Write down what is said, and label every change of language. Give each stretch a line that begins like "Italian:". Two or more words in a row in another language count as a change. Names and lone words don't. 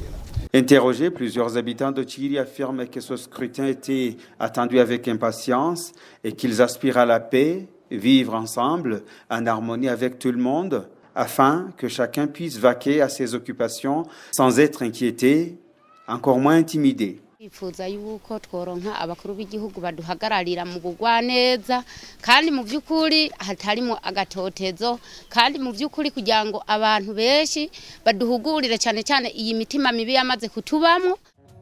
French: Interrogés, plusieurs habitants de Tchiri affirment que ce scrutin était attendu avec impatience et qu'ils aspirent à la paix, vivre ensemble, en harmonie avec tout le monde, afin que chacun puisse vaquer à ses occupations sans être inquiété, encore moins intimidé.
Rundi: Ifuza yuko tworonka abakuru b'igihugu baduhagararira mu kugwa neza kandi mu byukuri hatarimo agatotezo kandi mu byukuri kugira ngo abantu benshi baduhugurire cyane iyi mitima mibi yamaze kutubamwo.